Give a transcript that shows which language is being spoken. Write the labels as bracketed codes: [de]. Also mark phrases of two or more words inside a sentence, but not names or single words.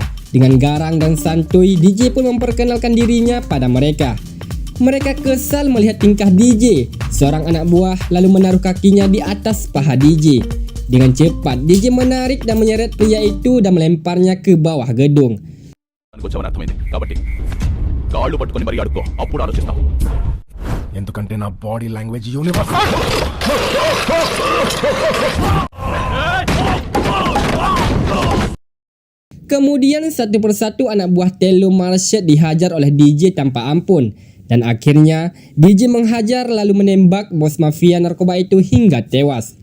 [id] Dengan garang dan santuy, DJ pun memperkenalkan dirinya pada mereka. Mereka kesal melihat tingkah DJ. Seorang anak buah lalu menaruh kakinya di atas paha DJ. Dengan cepat, DJ menarik dan menyeret pria itu dan melemparnya ke bawah gedung. [te] ఎందుకంటే నా [en] body language universal. [id] Kemudian satu persatu anak buah Tillu Marchet dihajar oleh DJ tanpa ampun. Dan akhirnya DJ menghajar lalu menembak bos mafia narkoba itu hingga tewas.